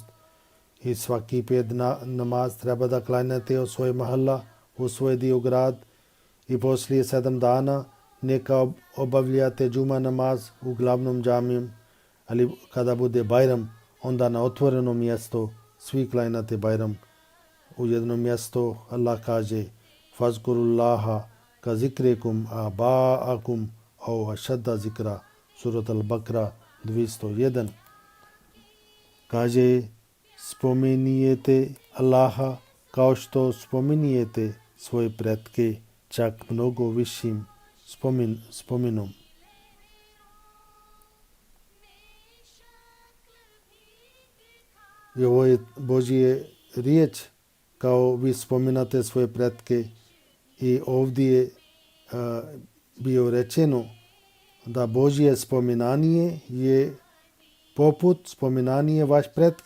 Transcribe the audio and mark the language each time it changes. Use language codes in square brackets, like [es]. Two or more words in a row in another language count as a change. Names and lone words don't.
[bs] I svaki 5 namaz treba da klanjate u svoj mahalla, u svoj dio grad i poslije 7 dana neka obavljate džuma namaz u glavnom džamiju, ali kada bude Bajram, onda na otvoreno mjesto svi klanjate Bajram. U jednom mjestu Allah kaže [ar] فاذكروا الله كذكركم آباءكم أو أشد ذكرا, [bs] surat al-Bakra 201. Kaže spominjete Allaha kao što spominjete svoje pretke, čak mnogo višim spomenom. I ovo je Božje riječ, kao vi spominate svoje pretke i ovdje je bio rečeno da Božje spominanje je poput spominanje vaš pretke.